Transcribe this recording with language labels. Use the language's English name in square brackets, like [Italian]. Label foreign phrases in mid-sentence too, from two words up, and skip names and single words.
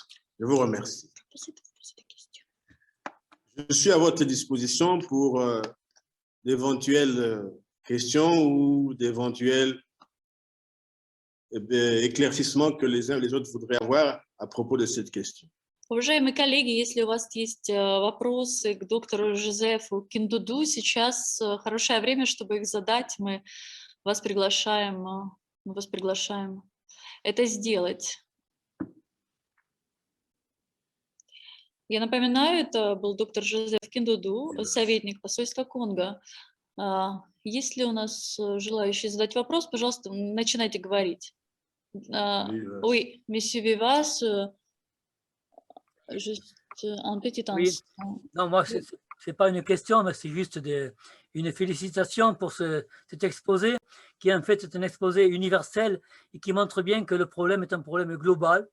[French] Je vous remercie. Je suis à votre disposition pour d'éventuelles questions ou d'éventuels éclaircissements que les uns et les autres voudraient avoir à propos de cette question. [Russian] Уважаемые коллеги, если у вас есть вопросы к доктору Жозефу Киндуду, сейчас хорошее время, чтобы их задать. Мы вас приглашаем это сделать. Я напоминаю, это был доктор Жозеф Киндуду, советник посольства Конго. Есть ли у нас желающие задать вопрос? Пожалуйста, начинайте говорить. [French] Oui, monsieur Vivas, juste un petit instant. Oui. Non, moi, ce n'est pas une question, mais c'est juste une félicitation pour cet exposé, qui en fait est un exposé universel et qui montre bien que le problème est un problème global.